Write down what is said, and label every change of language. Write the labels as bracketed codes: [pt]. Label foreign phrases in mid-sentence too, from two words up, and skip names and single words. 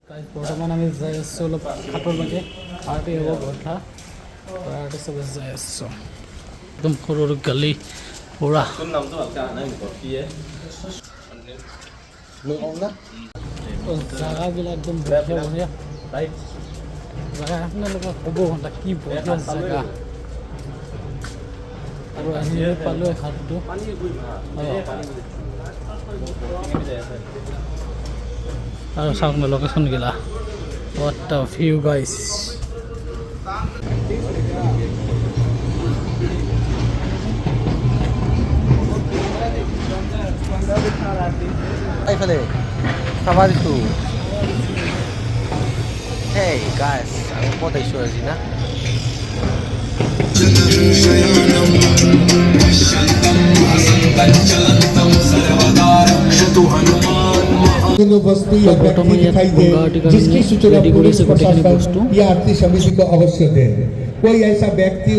[as] বৰ্তমান আমি যাই আছোঁ অলপ ঘাটৰ লৈকে পাৰ্টি হ'ব বৰ্ষা পাৰ্টি চবে যাই আছোঁ একদম সৰু সৰু গালি পুৰা জাগাবিলাক একদম বঢ়িয়া বঢ়িয়া জাগা আপোনালোকে ক'ব ঘণ্টা কি বঢ়িয়া জাগা আৰু আহি পালোঁ ঘাটটো আৰু চাওক না লোকেশ্যন গিলা [en] what the view guys [as] এইফালে চাবা দিছোঁ [en] hey guys [as] আমি ক'ত আহিছোঁ আজি না [hi] जिसकी सूचना पुलिस प्रशासन या आरती समिति को अवश्य दे कोई ऐसा व्यक्ति